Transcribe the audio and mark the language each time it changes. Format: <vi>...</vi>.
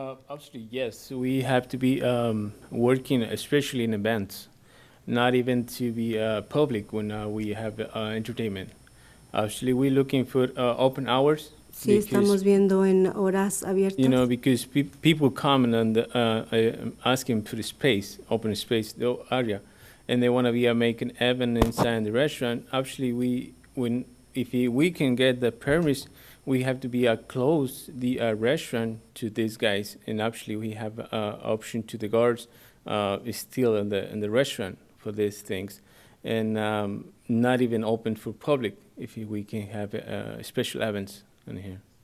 <en>Actually, yes. We have to be working, especially in events, not even to be public when we have entertainment. Actually, we're looking for open hours.</en> <es>Sí, estamos viendo en horas abiertas.</es> <en>You know, because people come and asking for the space, open space, the area, and they want to be making event inside the restaurant. Actually, if we can get the permits, we have to be close the restaurant to these guys, and actually we have option to the guards still in the restaurant for these things, and not even open for public if we can have special events in here.</en>